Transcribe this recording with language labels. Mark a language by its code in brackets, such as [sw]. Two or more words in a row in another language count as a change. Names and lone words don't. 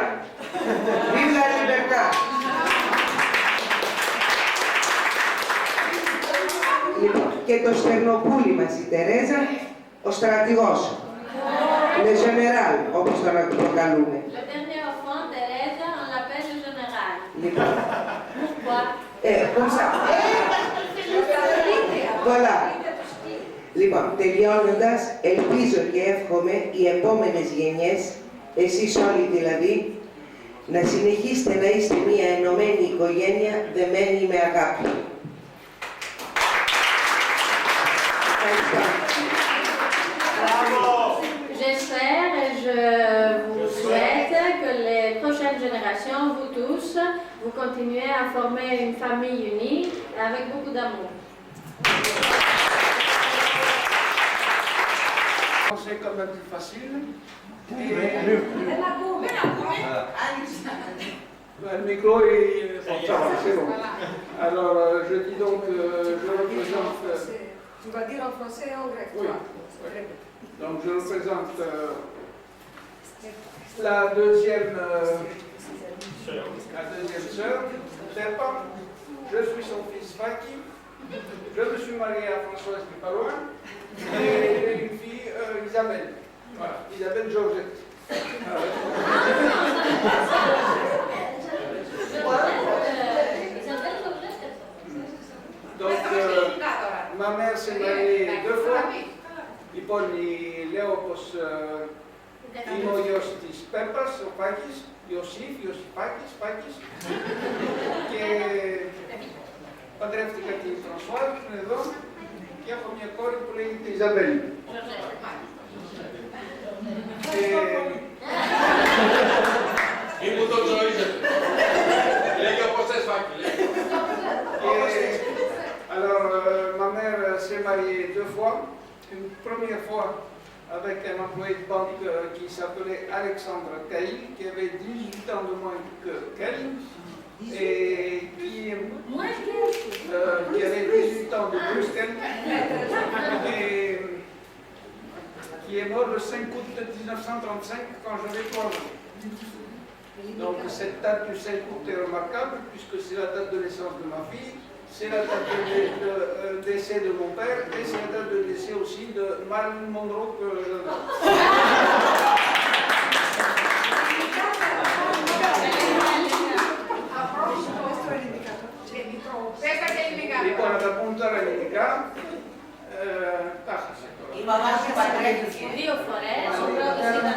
[fr] Vive la libertà. [el] Λοιπόν, και το στερνοπούλι μας η Τερέζα, ο στρατηγός. [fr] Le général, [el] όπως τον αποκαλούμε. [fr] Le dernier enfant, Teresa, on l'appelle le général. [el] Λοιπόν, [fr] Pourquoi? comme ça. Voilà. [el] Λοιπόν, τελειώνοντας, ελπίζω και εύχομαι οι επόμενες γενιές, εσείς όλοι δηλαδή, να συνεχίσετε να είστε μια ενωμένη οικογένεια δεμένη με αγάπη. Ευχαριστώ. [fr] J'espère et je vous souhaite que les prochaines générations, vous tous, vous continuez à former une famille unie avec beaucoup d'amour. C'est quand même plus facile. [el] Δεν ακούμε. [fr] Le micro est c'est bon. Alors, je dis donc, je représente. Tu vas dire en français et en grec. Oui. Donc, je représente la deuxième sœur, Stepan. Je suis son fils Faki. Je me suis marié à Françoise du Palois. Et une fille, Isabelle. Voilà, Isabelle Georgette. Donc, ma mère s'est mariée 2 fois. [el] Λοιπόν, λέω πως είμαι ο γιος της Πέπας, ο Πάκης, Ιωσήφάκης, και παντρεύτηκα την Φρανσουάζ, που είναι εδώ, και έχω μια κόρη που λέγεται Ιζαμπέλη. Ή μου το γνωρίζετε. Λέγει όπως θες, Φάκη. [fr] Alors, ma mère s'est mariée 2 fois. Une première fois avec un employé de banque qui s'appelait Alexandre Caïl, qui avait 18 ans de moins que qu'elle, et qui avait 18 ans de plus qu'elle, et qui est mort le 5 août 1935 quand j'avais 3 ans. Donc cette date du 5 août est remarquable puisque c'est la date de naissance de ma fille, c'est la date de décès de mon père et c'est la date de décès aussi de Marilyn Monroe que j'adore. [el] Λοιπόν, να τα πούμε τώρα ελληνικά. Τα χάσα τώρα. Η μαμά σου παντρεύτηκε 2 φορές, ο πρώτος ήταν...